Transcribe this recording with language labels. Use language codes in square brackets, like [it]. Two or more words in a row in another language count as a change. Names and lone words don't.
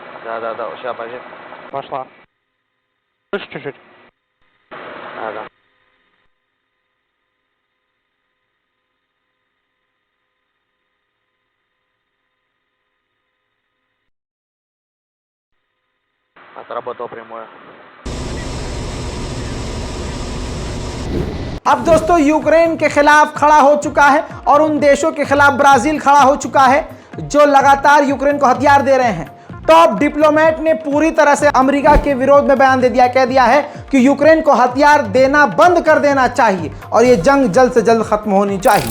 [ru] Да, сейчас, подожди. Пошла. Слышь, чуть-чуть. Да. Отработал прямое. [hi] अब दोस्तों यूक्रेन के खिलाफ खड़ा हो चुका है और उन देशों के खिलाफ ब्राजील खड़ा हो चुका है जो लगातार यूक्रेन को हथियार दे रहे हैं। [en] top diplomat [hi] ने पूरी तरह से अमेरिका के विरोध में बयान दे दिया, कह दिया है कि यूक्रेन को हथियार देना बंद कर देना चाहिए और यह जंग जल्द से जल्द खत्म होनी चाहिए।